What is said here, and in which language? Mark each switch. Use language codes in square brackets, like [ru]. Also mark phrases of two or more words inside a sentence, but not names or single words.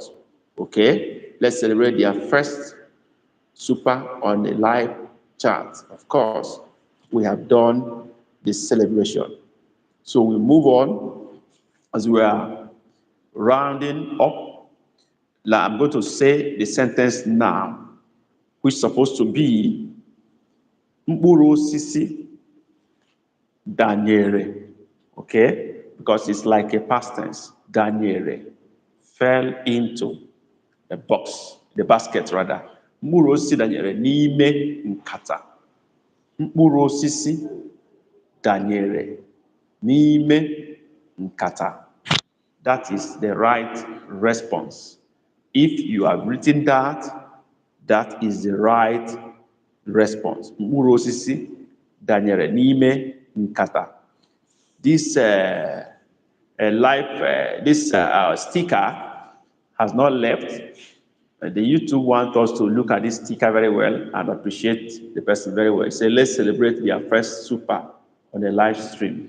[en] Okay, let's celebrate their first super on the live chat. Of course, we have done this celebration. So we move on as we are rounding up. Now I'm going to say the sentence now, which is supposed to be [ig] mkpụrụ osisi danyere. [en] Okay? Because it's like a past tense. Danyere fell into the box, the basket rather. [ig] Mkpụrụ osisi danyere n'ime nkata. Mkpụrụ osisi danyere n'ime nkata. [en] That is the right response. If you have written that, that is the right response. [ig] Mkpụrụ osisi danyere n'ime nkata. [en] This sticker has not left. The YouTube wants us to look at this sticker very well and appreciate the person very well. Say, let's celebrate their first super on the live stream.